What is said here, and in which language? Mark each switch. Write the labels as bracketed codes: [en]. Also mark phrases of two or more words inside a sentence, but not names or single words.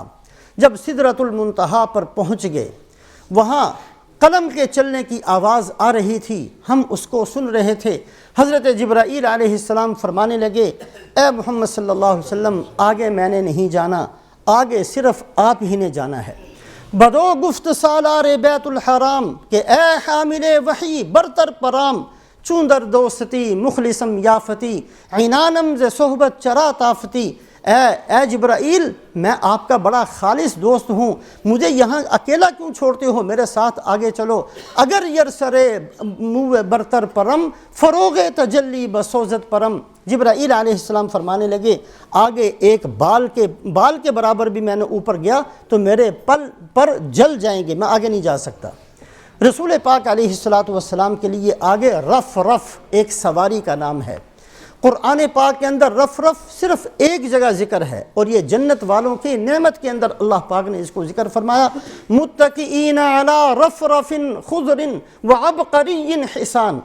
[ur] جب سدرۃ المنتہا پر پہنچ گئے، وہاں قلم کے چلنے کی آواز آ رہی تھی، ہم اس کو سن رہے تھے۔ حضرت جبرائیل [ar] علیہ السلام [ur] فرمانے لگے، اے محمد [ar] صلی اللہ علیہ وسلم [ur] آگے میں نے نہیں جانا، آگے صرف آپ ہی نے جانا ہے۔ [fa] بدو گفت سالار بیت الحرام کہ اے حامل وحی برتر پرام، چون در دوستی مخلصم یافتی، عنانم ز صحبت چرا تافتی۔ [ur] اے جبرائیل میں آپ کا بڑا خالص دوست ہوں، مجھے یہاں اکیلا کیوں چھوڑتے ہو، میرے ساتھ آگے چلو۔ [fa] اگر یرسر موے برتر پرم، فروغ تجلی بسوزت پرم۔ [ur] جبرائیل [ar] علیہ السلام [ur] فرمانے لگے آگے ایک بال کے برابر بھی میں نے اوپر گیا تو میرے پل پر جل جائیں گے، میں آگے نہیں جا سکتا۔ رسول پاک [ar] علیہ السلام [ur] کے لیے آگے رف ایک سواری کا نام ہے۔ قرآن پاک کے اندر رف صرف ایک جگہ ذکر ہے، اور یہ جنت والوں کی نعمت کے اندر اللہ پاک نے اس کو ذکر فرمایا، [ar] متکئین علی رفرف خضر وعبقری حسان۔